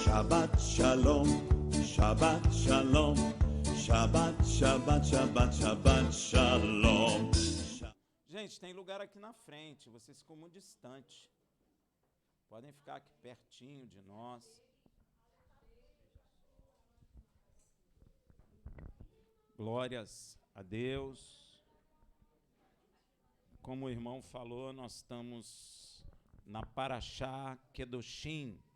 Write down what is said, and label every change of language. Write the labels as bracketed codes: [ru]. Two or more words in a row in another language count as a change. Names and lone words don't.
[he] שבת שלום, שבת שלום, שבת, שבת, שבת, שבת שלום. [pt] Gente, tem lugar aqui na frente, vocês ficam muito distantes. Podem ficar aqui pertinho de nós. Glórias a Deus. Como o irmão falou, nós estamos na Parashá Kedoshim.